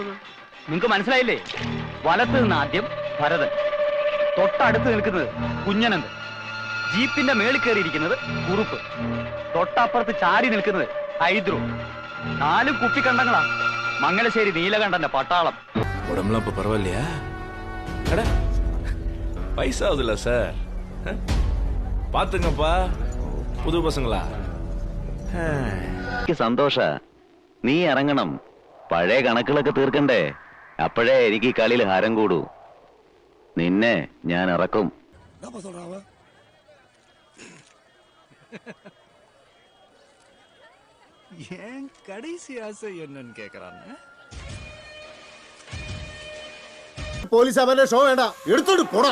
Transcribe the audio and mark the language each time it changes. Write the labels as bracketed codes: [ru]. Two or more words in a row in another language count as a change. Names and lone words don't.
[ml] നിങ്ങക്ക് മനസ്സിലായില്ലേ? വലത്ത് നിന്ന് ആദ്യം ഭരതൻ, തൊട്ടടുത്ത് നിൽക്കുന്നത് കുഞ്ഞനന്ത്, ജീപ്പിന്റെ മേളിൽ കയറിയിരിക്കുന്നത് കുറുപ്പ്, തൊട്ടപ്പുറത്ത് ചാരി നിൽക്കുന്നത് ഹൈദ്രു. 4 കുപ്പിക്കണ്ടങ്ങളാ. മംഗലശ്ശേരി നീലകണ്ഠന്റെ പട്ടാളം. [ta] உடம்புலாம் இப்ப பரவாயில்லையா? அட பைசா ஆகுதுல்ல சார், பாத்துங்கப்பா புது பசங்களா. [ml] എനിക്ക് സന്തോഷ. നീ ഇറങ്ങണം. പഴയ കണക്കുകളൊക്കെ തീർക്കണ്ടേ? അപ്പോഴേ എനിക്ക് ഈ കളിയിൽ ഹാരം കൂടൂ. നിന്നെ ഞാൻ ഇറക്കും. [ta] ஏன் கடைசி ஆசை என்னன்னு கேக்குறாங்க. [ml] പോലീസ് അവന്റെ ഷോ വേണ്ട, എടുത്തോട്ട് പോടാ.